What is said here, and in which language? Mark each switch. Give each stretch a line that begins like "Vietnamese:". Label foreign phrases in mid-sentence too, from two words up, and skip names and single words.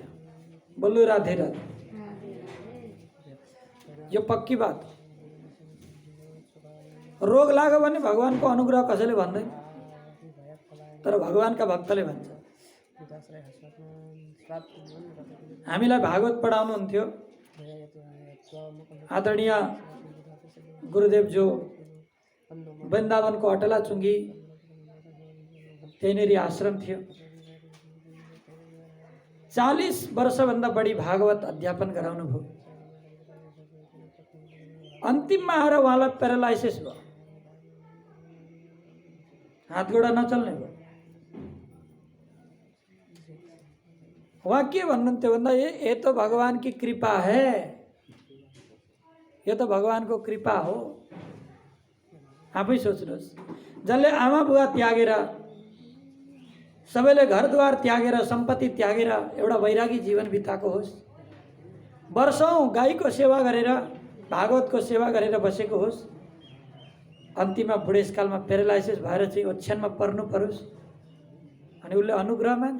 Nepali: बोल्नु राधे राधे। यो पक्की बात। रोग लाग्यो भने भगवानको अनुग्रह कसैले भन्दैन, तर भगवानका भक्तले भन्छ। हामीलाई भागवत पढाउनुहुन्थ्यो आदरणीय गुरुदेव जो वृन्दावनको अटला चुङ्गी, त्यहीँनेरि आश्रम थियो। 40 वर्षभन्दा बढी भागवत अध्यापन गराउनु भयो। अन्तिममा आएर उहाँलाई प्यारालाइसिस भयो, हात गोडा नचल्ने भयो। वहाँ के भन्नुहुन्थ्यो भन्दा
Hindi: ये तो भगवान की कृपा है,
Nepali: यो त भगवानको कृपा हो। आफै सोच्नुहोस्, जसले आमा बुवा त्यागेर, सबैले घरद्वार त्यागेर, सम्पत्ति त्यागेर एउटा वैरागी जीवन बिताएको होस्, वर्षौँ गाईको सेवा गरेर, भागवतको सेवा गरेर बसेको होस्, अन्तिममा बुढेसकालमा प्यारालाइसिस भएर चाहिँ ओछ्यानमा पर्नु परोस्, अनि उसले अनुग्रह मान्छ?